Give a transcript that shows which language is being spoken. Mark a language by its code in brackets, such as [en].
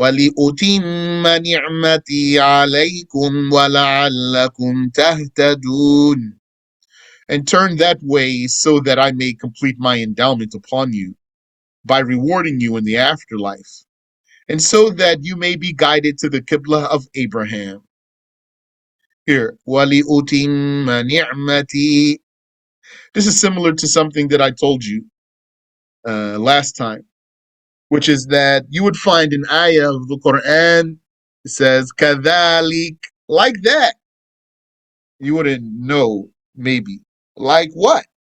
[ar] وَلِأُتِمَّ نِعْمَتِي عَلَيْكُمْ وَلَعَلَّكُمْ تَهْتَدُونَ. [en] And turn that way so that I may complete my endowment upon you by rewarding you in the afterlife, and so that you may be guided to the Qibla of Abraham. Here, [ar] وَلِأُتِمَّ نِعْمَتِي. [en] This is similar to something that I told you last time, which is that you would find an ayah of the Quran. It says, كَذَلِكَ, like that. You wouldn't know, maybe. Like what?